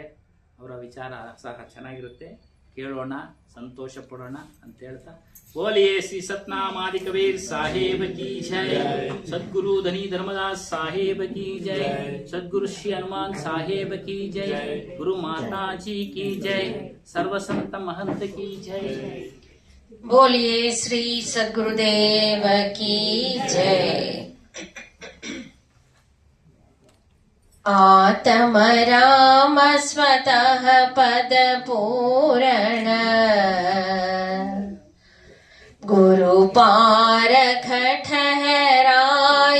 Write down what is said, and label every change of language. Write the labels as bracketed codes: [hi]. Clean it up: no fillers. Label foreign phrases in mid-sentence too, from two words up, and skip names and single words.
[kn] ಅವರ ವಿಚಾರ ಸಹ ಚೆನ್ನಾಗಿರುತ್ತೆ, ಕೇಳೋಣ, ಸಂತೋಷ ಪಡೋಣ ಅಂತ ಹೇಳ್ತಾ, [hi] बोलिए श्री सतनामादि कबीर साहेब की जय, सद्गुरु धनी धर्मदास साहेब की जय, सद्गुरु श्री हनुमान साहेब की जय, गुरु माताजी की जय, सर्वसंत महंत की जय. बोलिए श्री सद्गुरुदेव की जय. आत्म राम स्वतः पद पूरण, गुरु पारख ठहरा